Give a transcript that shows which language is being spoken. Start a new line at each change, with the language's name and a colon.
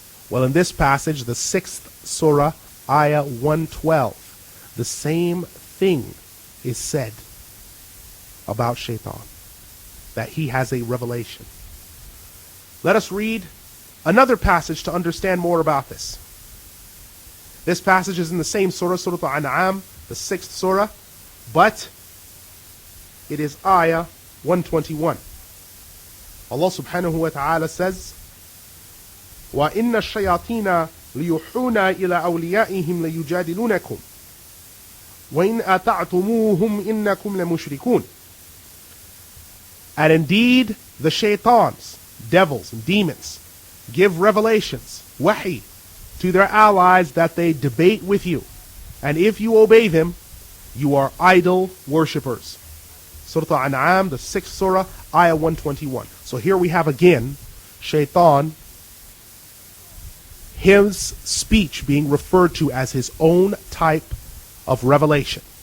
English: Well, in this passage, the 6th Surah, Ayah 112, the same thing is said about Shaitan, that he has a revelation. Let us read another passage to understand more about this. This passage is in the same surah, Surah Al-An'am, the 6th surah, but it is Ayah 121. Allah subhanahu wa ta'ala says,
Arabic: وَإِنَّ الشَّيَاطِينَ لِيُوحُونَ إِلَىٰ أَوْلِيَائِهِمْ لَيُجَادِلُونَكُمْ وَإِنْ أَطَعْتُمُوهُمْ إِنَّكُمْ لَمُشْرِكُونَ.
English: And indeed, the shaitans, devils and demons, give revelations, wahi, to their allies that they debate with you. And if you obey them, you are idol worshippers. Surah Al-An'am, the 6th surah, Ayah 121. So here we have again, Shaitan, his speech being referred to as his own type of revelation.